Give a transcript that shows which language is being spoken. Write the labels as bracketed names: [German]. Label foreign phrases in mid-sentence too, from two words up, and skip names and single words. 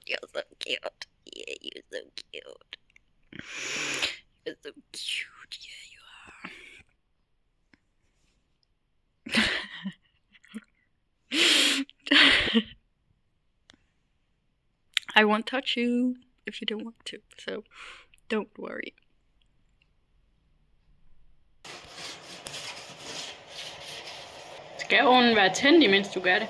[English] You're so cute. Yeah, you're so cute. You're so cute. Yeah, you are. I won't touch you if you don't want to, so don't worry. [Danish] Skal ovnen være tændt, imens du gør det?